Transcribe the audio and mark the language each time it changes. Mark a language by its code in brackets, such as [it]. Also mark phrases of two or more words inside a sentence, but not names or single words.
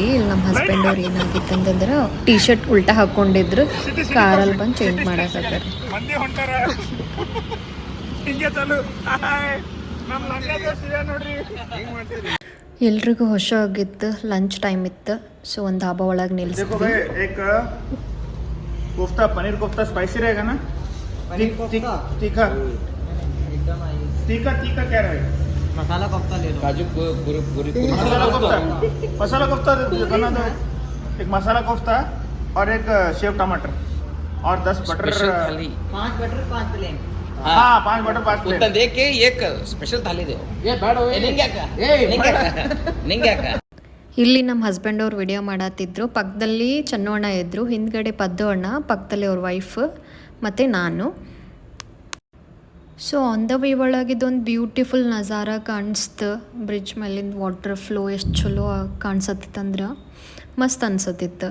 [kn] ಇಲ್ಲಿ ನಮ್ಮ ಹಸ್ಬೆಂಡ್ ಅವ್ರು ಏನಾಗಿತ್ತು ಅಂತಂದ್ರೆ ಟೀ ಶರ್ಟ್ ಉಲ್ಟಾ ಹಾಕ್ಕೊಂಡಿದ್ರು. ಕಾರಲ್ಲಿ ಬಂದು ಚೇಂಜ್ ಮಾಡಕ್ಕೆ ಎಲ್ರಿಗೂ ಹೊಸ ಆಗಿತ್ತು. [en] lunch time [kn] ಇತ್ತು. ಸೊ ಒಂದು ಧಾಬಾ ಒಳಗೆ ನಿಲ್ಸಿದ್ವಿ. [hi] कोफ्ता पनीर कोफ्ता स्पाइसी रहेगा ना? तीखा तीखा तीखा क्या रहेगा? मसाला कोफ्ता ले लो. काजू मसाला कोफ्ता बना दो. एक मसाला कोफ्ता और एक सेव टमाटर और 10 बटर. 5 बटर 5 प्लेन. हाँ 5 बटर 5 प्लेन. उतना दे के एक स्पेशल थाली दो. ये बैठो. निंगे का [kn] ಇಲ್ಲಿ ನಮ್ಮ ಹಸ್ಬೆಂಡ್ ಅವ್ರು ವಿಡಿಯೋ ಮಾಡತ್ತಿದ್ರು. ಪಕ್ಕದಲ್ಲಿ ಚನ್ನೋಣ ಇದ್ದರು, ಹಿಂದ್ಗಡೆ ಪದ್ದು ಅಣ್ಣ, ಪಕ್ಕದಲ್ಲಿ ಅವ್ರ ವೈಫ್ ಮತ್ತು ನಾನು. [en] so on the way [kn] ಒಳಗಿದೊಂದು ಬ್ಯೂಟಿಫುಲ್ ನಜಾರ ಕಾಣಿಸ್ತು. ಬ್ರಿಡ್ಜ್ ಮೇಲಿಂದ [en] water flow [kn] ಎಷ್ಟು ಚಲೋ ಕಾಣಿಸತ್ತಿತ್ತಂದ್ರೆ ಮಸ್ತ್ ಅನ್ಸತ್ತಿತ್ತು.